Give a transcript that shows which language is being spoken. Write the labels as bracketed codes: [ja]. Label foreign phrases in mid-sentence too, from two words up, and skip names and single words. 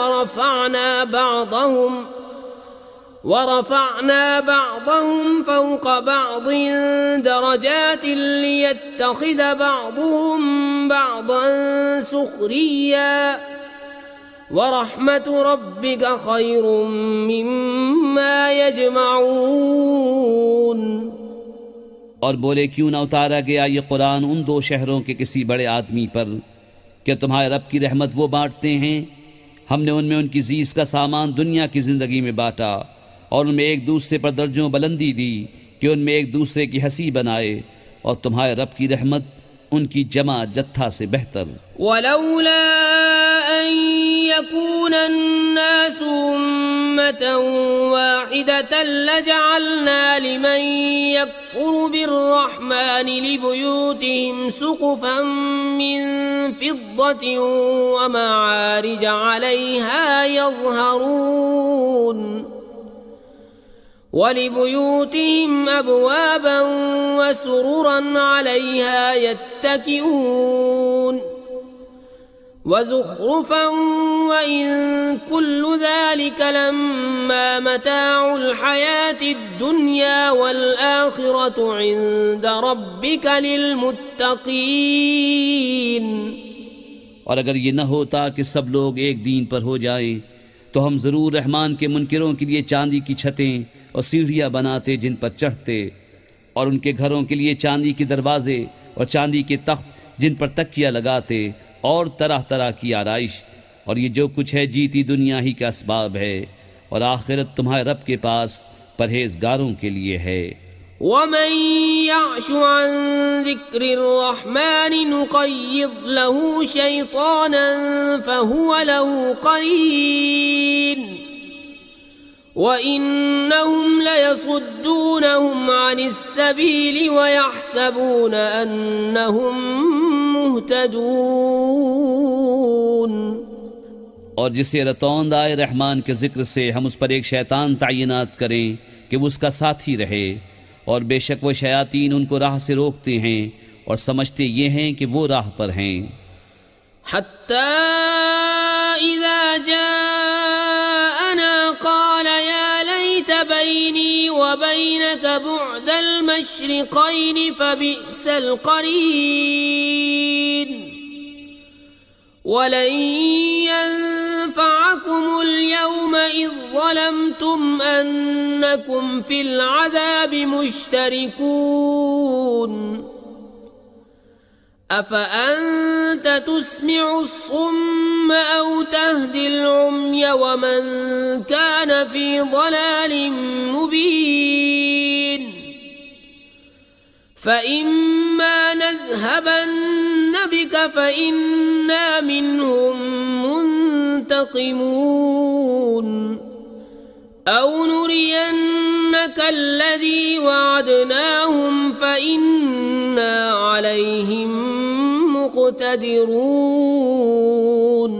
[ar] ورفعنا بعضهم فوق بعض درجات ليتخذ بعضهم بعضا سخريا ورحمة ربك خير مما يجمعون। [ur] اور بولے کیوں نہ اتارا گیا یہ قرآن ان دو شہروں کے کسی بڑے آدمی پر، کیا تمہارے رب کی رحمت وہ بانٹتے ہیں? ہم نے ان میں ان کی جیز کا سامان دنیا کی زندگی میں بانٹا اور ان میں ایک دوسرے پر درجوں بلندی دی کہ ان میں ایک دوسرے کی ہنسی بنائے، اور تمہارے رب کی رحمت ان کی جمع جتھا سے بہتر. [ar] ولولا أن يكون الناس أمة واحدة لجعلنا لمن يكفر بالرحمن لبيوتهم سقفا من فضة ومعارج عليها يظهرون ولبيوتهم أبوابا وسررا عليها يتكئون وزخرفا وإن كل ذلك لما متاع الحياة الدنيا والآخرة عند ربك للمتقين. [ur] اور اگر یہ نہ ہوتا کہ سب لوگ ایک دین پر ہو جائیں تو ہم ضرور رحمان کے منکروں کے لیے چاندی کی چھتیں اور سیڑھیاں بناتے جن پر چڑھتے، اور ان کے گھروں کے لیے چاندی کے دروازے اور چاندی کے تخت جن پر تکیہ لگاتے، اور طرح طرح کی آرائش. اور یہ جو کچھ ہے جیتی دنیا ہی کا اسباب ہے، اور آخرت تمہارے رب کے پاس پرہیزگاروں کے لیے ہے. [ar] ومن يعش عن ذكر الرحمن نقيض له شيطانا فهو له قرين وإنهم ليصدونهم عن السبيل ويحسبون أنهم مهتدون. [ur] اور جسے رتوند آئے رحمان کے ذکر سے ہم اس پر ایک شیطان تعینات کریں کہ وہ اس کا ساتھی رہے، اور بیشک وہ شیاطین ان کو راہ سے روکتے ہیں اور سمجھتے یہ ہیں کہ وہ راہ پر ہیں. [ar] حتى إذا جاءنا قال يا ليت بيني وبينك بعد المشرقين فبئس القرين ولن ينفعكم اليوم إذ ظلمتم أنكم في العذاب مشتركون أفأنت تسمع الصم أو تهدي العمي ومن كان في ضلال مبين فإما نذهبن بك فإنا منهم منتقمون أو نرينك الذي وعدناهم فإنا عليهم مقتدرون.